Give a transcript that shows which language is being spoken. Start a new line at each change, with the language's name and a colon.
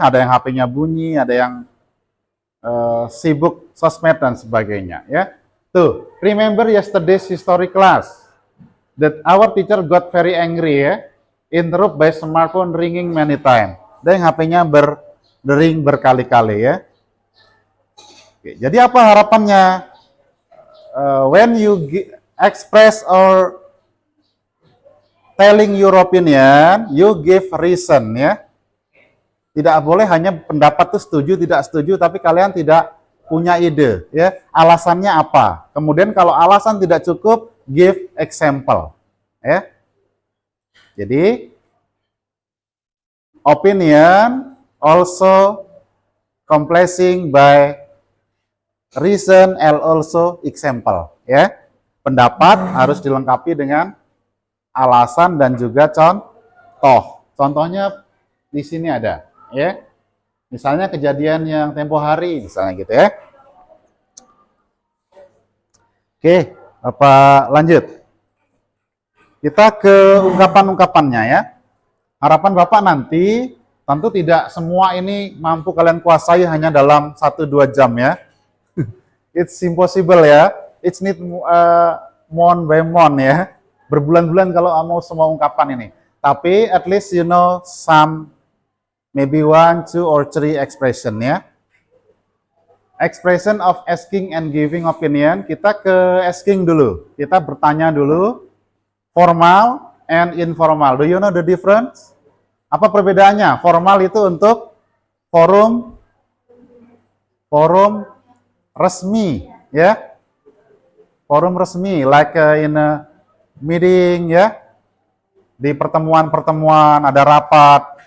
Indonesian: Ada yang HP-nya bunyi, ada yang sibuk sosmed dan sebagainya ya.
English: Tuh, remember yesterday's history class that our teacher got very angry ya, interrupt by smartphone ringing many time.
Indonesian: Dan HP-nya berdering berkali-kali ya. Oke, jadi apa harapannya?
English: When you express or telling your opinion, you give reason ya.
Indonesian: Tidak boleh hanya pendapat itu setuju, tidak setuju, tapi kalian tidak punya ide ya, alasannya apa. Kemudian kalau alasan tidak cukup,
English: give example
Indonesian: ya.
English: Jadi opinion also complacing by reason and also example ya.
Indonesian: Pendapat harus dilengkapi dengan alasan dan juga contoh. Contohnya di sini ada ya. Misalnya kejadian yang tempo hari, misalnya gitu ya. Oke, apa lanjut? Kita ke ungkapan-ungkapannya ya. Harapan Bapak nanti, tentu tidak semua ini mampu kalian kuasai hanya dalam 1-2 jam ya.
English: It's impossible ya. It's need month by month ya.
Indonesian: Berbulan-bulan kalau mau semua ungkapan ini.
English: Tapi at least you know some, maybe 1, 2, or 3 expression ya. Expression of asking and giving opinion.
Indonesian: Kita ke asking dulu. Kita bertanya dulu.
English: Formal and informal. Do you know the difference?
Indonesian: Apa perbedaannya? Formal itu untuk forum resmi ya. Forum resmi
English: like in a
Indonesian: meeting ya, di pertemuan-pertemuan, ada rapat.